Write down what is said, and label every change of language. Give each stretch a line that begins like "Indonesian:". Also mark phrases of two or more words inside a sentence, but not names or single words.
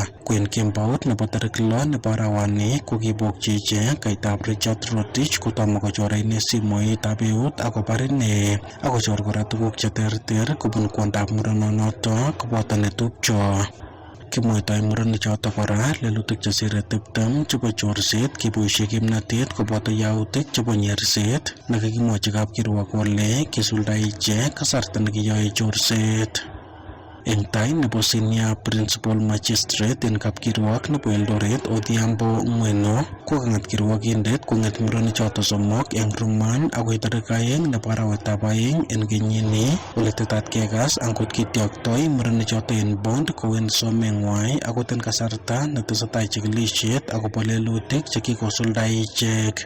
Kalenjin: Kwen kembout nebo tarik 6 nebo arawani kokibokchi ichek kaitab Richard Rotich kotomo kochore ine simoitab eut akobar ine akochor kora tuguk cheterter kobun kwondab murenonoto koboto netupcho. Kimwaitoi murenik choto kora lelutik chesire 20 chebo chorset kiboishe kimnatet koboto yautik chebo nyerset nekakimwochi kapkirwok kole kisuldae ichek kasarta nekiyoe chorset. Eng tai nebo
English: senior principal magistrate
Kalenjin: eng kapkirwok nebo Eldoret Odhiambo Ng'weno kokang'at kirwokindet kong'et murenik choto somok eng remand akoi tarik 2 nebo arawetab 2 eng kenyini ole tetat kekas angot kityoktoi murenik choto eng bond kowen someng'wai akot eng kasarta netesetai chikilishet akobo lelutik chekikosuldae ichek.